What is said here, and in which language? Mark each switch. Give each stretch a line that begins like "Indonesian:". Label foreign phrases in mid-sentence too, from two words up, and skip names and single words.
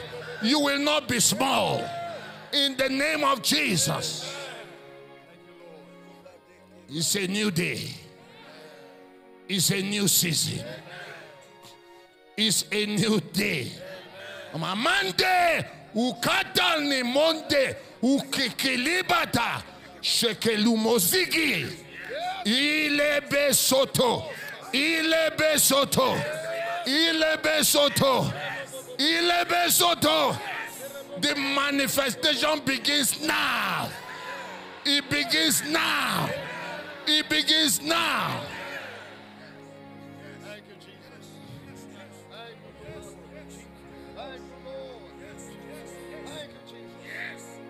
English: You will not be small. In the name of Jesus. It's a new day. It's a new season. It's a new day. Monday, ukata ni monde, ukikilibata, shekelumozigi, ilebe soto, ilebe soto, ilebe soto, ilebe soto. The manifestation begins now. It begins now. It begins now. Thank you, Jesus. Thank you, Lord. Thank you, Lord. Thank you, Jesus.